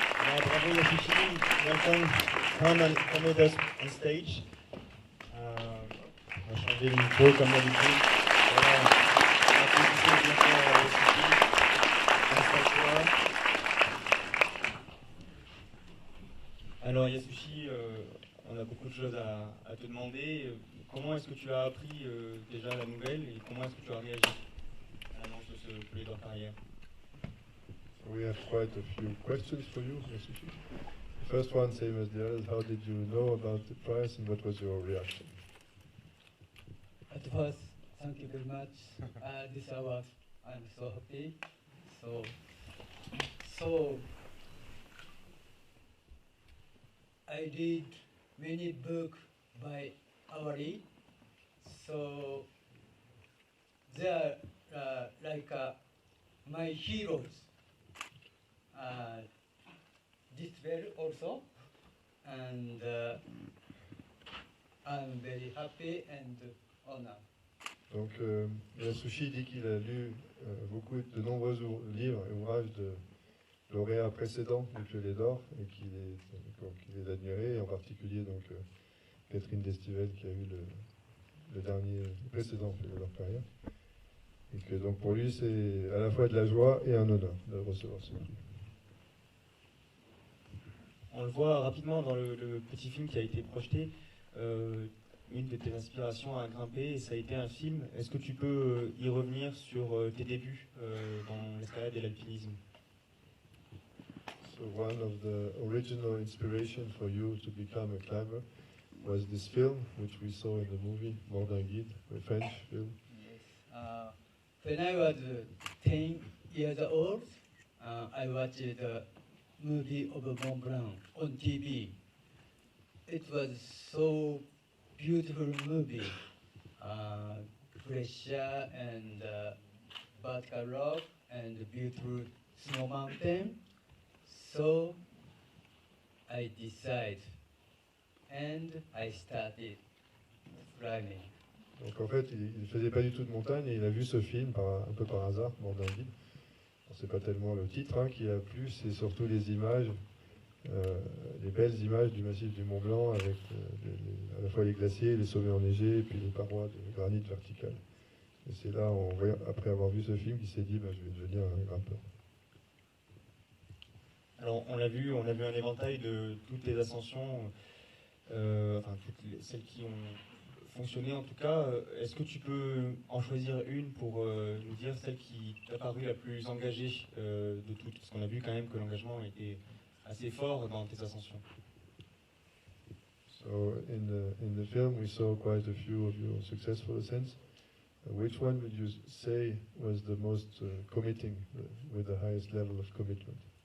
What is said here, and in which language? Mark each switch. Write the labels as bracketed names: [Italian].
[English] Bravo Yasushi, welcome, come and come with us on stage. [French] On va changer le micro comme d'habitude. Voilà. Applaudissez bien fort Yasushi. Installe-toi. Alors Yasushi, on a beaucoup de choses à te demander. Comment est-ce que tu as appris déjà la nouvelle et comment est-ce que tu as réagi à l'annonce de ce plaidoyer de carrière? [English] We have quite a few questions for you, Yasushi. The first one, same as the others, how did you know about the prize and what was your reaction? At first, thank you very much. This award, I'm so happy. So I read many books by Awari. So they are like my heroes. This well also, and I'm very happy and honored. [French] Donc Yasushi dit qu'il a lu de nombreux livres et ouvrages de lauréats précédents du Piollet d'Or et qu'il les admirait, et en particulier donc Catherine Destivelle qui a eu le dernier précédent Piollet d'Or carrière. Et que donc pour lui c'est à la fois de la joie et un honneur de recevoir ce prix. On le voit rapidement dans le petit film qui a été projeté, une de tes inspirations à grimper, et ça a été un film. Est-ce que tu peux y revenir sur tes débuts dans l'escalade et l'alpinisme? [English] So one of the original inspiration for you to become a climber was this film, which we saw in the movie, Mordant Guide, a French film. Yes. When I was 10 years old, I watched the movie of Mont Blanc on TV. It was so beautiful movie, pressure and vertical rock and beautiful snow mountain. So I decided and I started climbing. [French] Donc en fait, il ne faisait pas du tout de montagne et il a vu ce film un peu par hasard, Mordant Guide. C'est pas tellement le titre qui a plu, c'est surtout les images, les belles images du massif du Mont Blanc avec à la fois les glaciers, les sommets enneigés et puis les parois de granit verticales. Et c'est là, après avoir vu ce film, qu'il s'est dit je vais devenir un grimpeur. Alors on a vu un éventail de toutes les ascensions, celles qui ont fonctionné en tout cas. Est-ce que tu peux en choisir une pour nous dire celle qui t'a paru la plus engagée de toutes? Parce qu'on a vu quand même que l'engagement était assez fort dans tes ascensions. [English] So in the film we saw quite a few of your successful ascents. Which one would you say was the most committing, with the highest level of commitment?